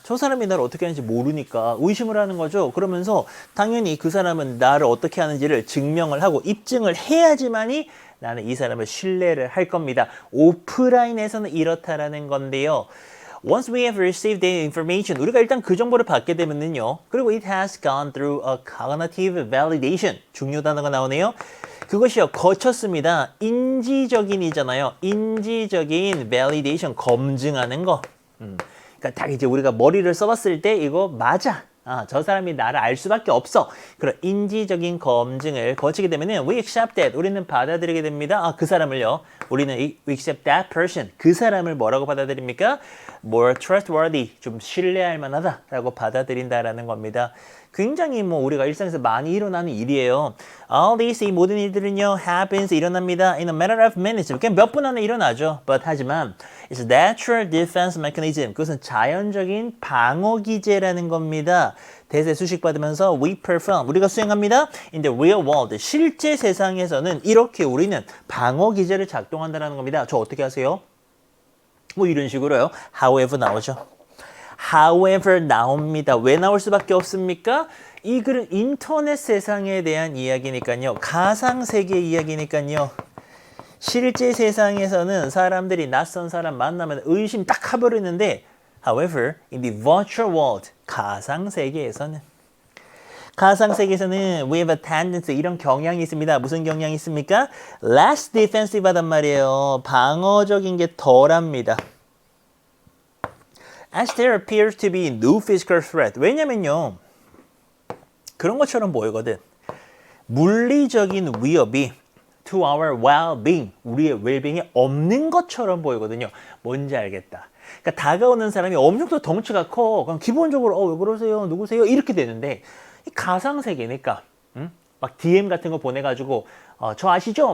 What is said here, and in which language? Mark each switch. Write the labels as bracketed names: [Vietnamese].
[Korean] 저 사람이 나를 어떻게 하는지 모르니까 의심을 하는 거죠. 그러면서 당연히 그 사람은 나를 어떻게 하는지를 증명을 하고 입증을 해야지만이 나는 이 사람을 신뢰를 할 겁니다. 오프라인에서는 이렇다라는 건데요. [English] Once we have received the information, [Korean] 우리가 일단 그 정보를 받게 되면요. 그리고 [English] it has gone through a cognitive validation. [Korean] 중요 단어가 나오네요. 그것이요. 거쳤습니다. 인지적인이잖아요. 인지적인 validation, 검증하는 거. 그러니까 딱 이제 우리가 머리를 써봤을 때 이거 맞아. 저 사람이 나를 알 수밖에 없어. 그런 인지적인 검증을 거치게 되면은 [English] we accept that. [Korean] 우리는 받아들이게 됩니다. 그 사람을요. 우리는 [English] we accept that person. [Korean] 그 사람을 뭐라고 받아들입니까? [English] More trustworthy. [Korean] 좀 신뢰할 만하다라고 받아들인다라는 겁니다. 굉장히 뭐 우리가 일상에서 많이 일어나는 일이에요. [English] All these [Korean] 이 모든 일들은요 happens 일어납니다. [English] In a matter of minutes. [Korean] 그냥 몇 분 안에 일어나죠. [English] But [Korean] 하지만 [English] it's natural defense mechanism. [Korean] 그것은 자연적인 방어 기제라는 겁니다. 대세 수식 받으면서 [English] we perform. [Korean] 우리가 수행합니다. [English] In the real world. [Korean] 실제 세상에서는 이렇게 우리는 방어 기제를 작동한다는 겁니다. 저 어떻게 하세요? 뭐 이런 식으로요. However 나오죠. However 나옵니다. 왜 나올 수밖에 없습니까? 이 글은 인터넷 세상에 대한 이야기니까요. 가상세계 이야기니까요. 실제 세상에서는 사람들이 낯선 사람 만나면 의심 딱 해버리는데 [English] However, in the virtual world, [Korean] 가상세계에서는 [English] we have a tendency, [Korean] 이런 경향이 있습니다. 무슨 경향이 있습니까? [English] Less defensive [Korean] 하단 말이에요. 방어적인 게 덜합니다. [English] As there appears to be no physical threat. [Korean] 왜냐면요. 그런 것처럼 보이거든. 물리적인 위협이 [English] to our well-being, [Korean] 우리의 well-being에 없는 것처럼 보이거든요. 뭔지 알겠다. 그러니까 다가오는 사람이 엄청 또 덩치가 커. 그럼 기본적으로 왜 그러세요? 누구세요? 이렇게 되는데 이 가상세계니까 막 DM 같은 거 보내가지고 저 아시죠?